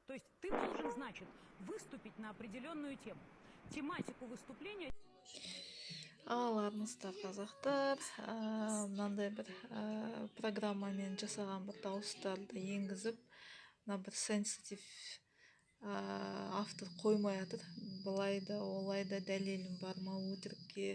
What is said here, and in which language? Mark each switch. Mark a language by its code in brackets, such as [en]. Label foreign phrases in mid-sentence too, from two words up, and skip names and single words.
[ru] То есть ты должен, значит, выступить на определенную тему. Тематику выступления... [kk] Ағаларыңыздар қазақтар, мынандай бір программамен жасаған бір дауыстарды енгізіп, мына бір сенситив автор қоймай жатыр. Былай да олай да дәлелім бар ма өтірікке?